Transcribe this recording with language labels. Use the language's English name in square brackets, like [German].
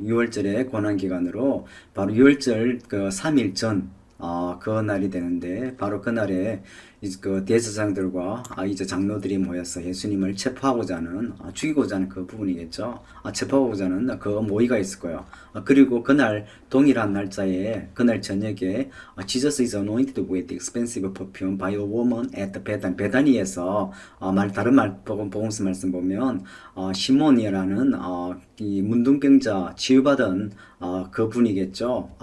[Korean] 6월절의 고난 기간으로 바로 6월절 그 3일 전 그 날이 되는데 바로 그 날에 그 대제사장들과 이제 장로들이 모여서 예수님을 체포하고자 하는 죽이고자 하는 그 부분이겠죠. 체포하고자 하는 그 모의가 있을 거예요. 그리고 그날 동일한 날짜에 그날 저녁에 [English] Jesus is anointed with expensive perfume by a woman at Bethany. [Korean] 베다니에서 다른 복음서 말씀 보면 시몬이라는 이 문둥병자 치유받은 그 분이겠죠.